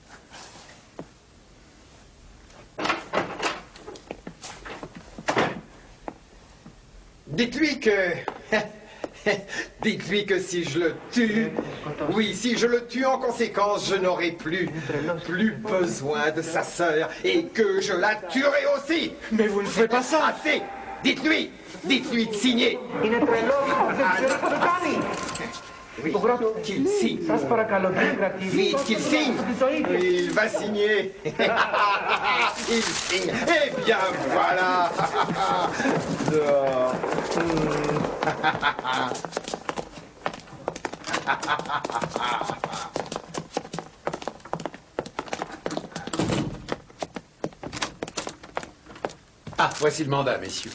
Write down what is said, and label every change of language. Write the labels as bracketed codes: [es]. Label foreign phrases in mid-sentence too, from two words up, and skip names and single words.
[fr] Dites-lui que... Dites-lui que si je le tue... Oui, si je le tue en conséquence, je n'aurai plus besoin de sa sœur et que je la tuerai aussi. Mais vous ne ferez pas ça. Assez. Dites-lui de signer. [el] Είναι τρελός. Δεν ξέρω τι το κάνει. [fr] Oui, qu'il signe. [el] Σας παρακαλώ, κύριε κρατήδη. [fr] Vite, qu'il signe. Il va signer. Il signe. Eh bien, voilà. Ah, voici le mandat, messieurs.